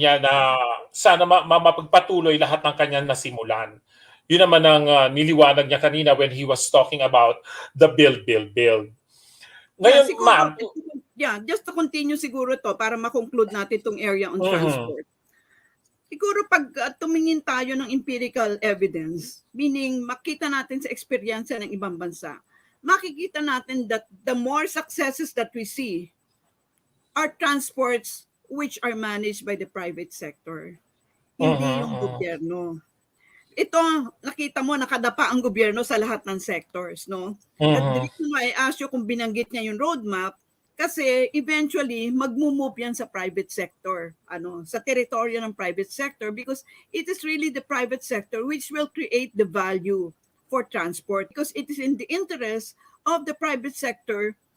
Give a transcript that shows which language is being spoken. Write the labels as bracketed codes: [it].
[tl] niya na sana mapagpatuloy lahat ng kanyang nasimulan. Yun naman ang niliwanag niya kanina [en] when he was talking about the build. Yeah, [tl] Ngayon, siguro, ma'am, [en] just to continue [tl] siguro [en] to [tl] para ma-conclude natin itong [en] area on mhm, transport. [tl] Siguro pag tumingin tayo ng [en] empirical evidence, meaning [tl] makita natin sa eksperyensya ng ibang bansa, makikita natin [en] that the more successes that we see are transports which are managed by the private sector, [tl] hindi yung mhm, gobyerno. Ito, nakita mo, nakadapa ang gobyerno sa lahat ng sectors, no? [en] The mhm, reason why I asked you [tl] kung binanggit niya yung roadmap, kasi [en] eventually, [tl] magmumove yan sa [en] private sector, [tl] sa teritoryo ng [en] private sector because it is really the private sector which will create the value for transport because it is in the interest of the private sector